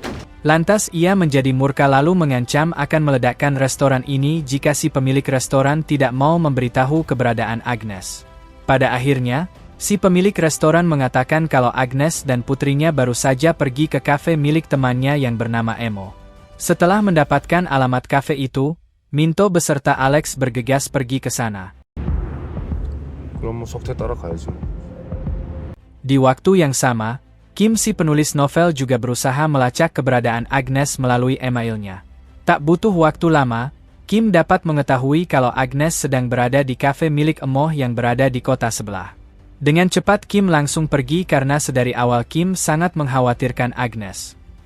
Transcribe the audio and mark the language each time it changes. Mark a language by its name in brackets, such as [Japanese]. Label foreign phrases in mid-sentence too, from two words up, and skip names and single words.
[Indonesian] Lantas ia menjadi murka lalu mengancam akan meledakkan restoran ini jika si pemilik restoran tidak mau memberitahu keberadaan Agnes. Pada akhirnya, si pemilik restoran mengatakan kalau Agnes dan putrinya baru saja pergi ke kafe milik temannya yang bernama Emo. Setelah mendapatkan alamat kafe itu, Minto beserta Alex bergegas pergi ke sana. [Korean] 그럼 뭐 석태 따라가야지. [Indonesian] Di waktu yang sama, Kim si penulis novel juga berusaha melacak keberadaan Agnes melalui emailnya. Tak butuh waktu lama, Kim dapat mengetahui kalau Agnes sedang berada di kafe milik Emoh yang berada di kota sebelah. Dengan cepat Kim langsung pergi karena sedari awal Kim sangat mengkhawatirkan Agnes.